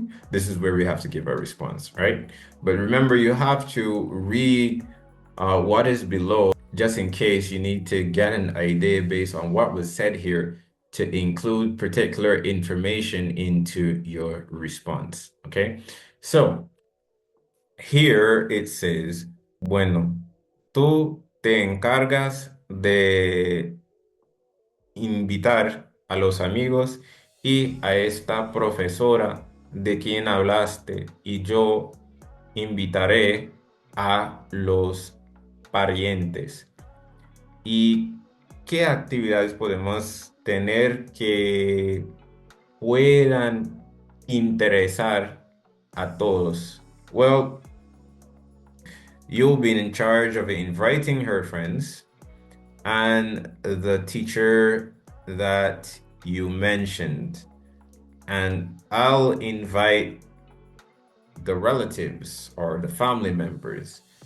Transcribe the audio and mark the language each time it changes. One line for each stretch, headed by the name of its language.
English: This is where we have to give our response, right? But remember, you have to read what is below just in case you need to get an idea based on what was said here to include particular information into your response, okay? So here it says,
Spanish: bueno, tú te encargas de invitar a los amigos y a esta profesora de quien hablaste y yo invitaré a los parientes. ¿Y qué actividades podemos tener que puedan interesar a todos?
English: Well, you'll be in charge of inviting her friends and the teacher that you mentioned. And I'll invite the relatives or the family members.